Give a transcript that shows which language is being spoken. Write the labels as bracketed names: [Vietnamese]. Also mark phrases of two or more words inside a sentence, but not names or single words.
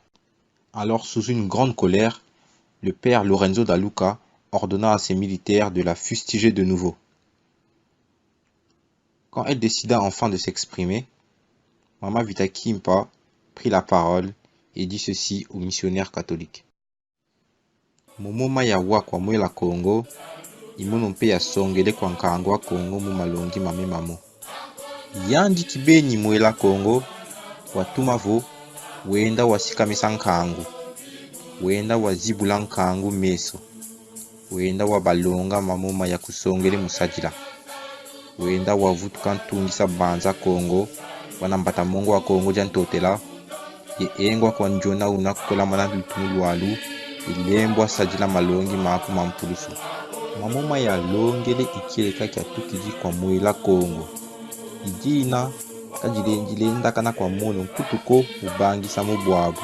[French] Alors, sous une grande colère, le père Lorenzo da Luca ordonna à ses militaires de la fustiger de nouveau. Quand elle décida enfin de s'exprimer, Mama Vitakimpa prit la parole et dit ceci aux missionnaires catholiques. [Kongo] Momoma ya wakwa mwela Congo, imono mpe ya songele kwa nkangwa Congo mu malongi mame mamo. Yandi kibeni mwela Congo, watuma vo, wenda wasikamisa nkangu. Wenda wazibula nkangu meso. Wenda wabalonga mamoma ya kusongele musajila. Wenda wavutuka ntungisa banza Congo, wanambata mongo wa Congo jantotela. Ye engwa kwa njona unakola mana lutumu lwalu, ilembwa sajila malongi maku mampulusu. Mamoma ya longele ikileka kya tukiji kwa mwela Congo. Ijina kajilenjilenda kana kwa mono kutuko ubangisa mubwabu.